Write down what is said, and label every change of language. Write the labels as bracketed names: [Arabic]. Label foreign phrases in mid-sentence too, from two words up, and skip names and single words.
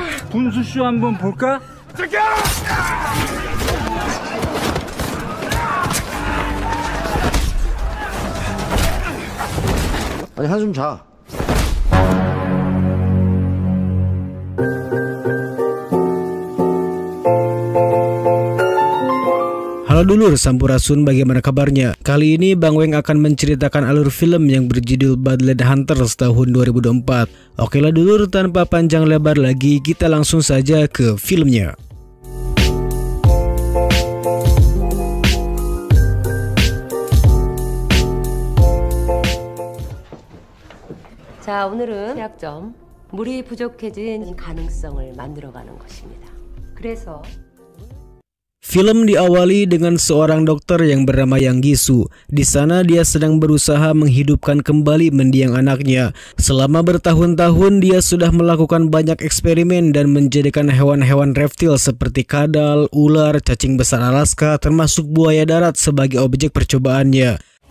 [Korean] 분수쇼 한번 볼까? 아니 한숨 자. [Indonesian] Halo dulur, Sampurasun, bagaimana kabarnya? Kali ini Bang Weng akan menceritakan alur film yang berjudul Badland Hunters tahun 2024. Oke lah dulur, tanpa panjang lebar lagi, kita langsung saja ke filmnya. [Korean] 자, 오늘은 약점, 물이 부족해진 가능성을 만들어가는 것입니다. 그래서 [Indonesian] Film diawali dengan seorang dokter yang bernama Yang Gisu. Di sana dia sedang berusaha menghidupkan kembali mendiang anaknya. Selama bertahun-tahun dia sudah melakukan banyak eksperimen dan menjadikan hewan-hewan reptil seperti kadal, ular, cacing besar Alaska, termasuk buaya darat sebagai objek percobaannya.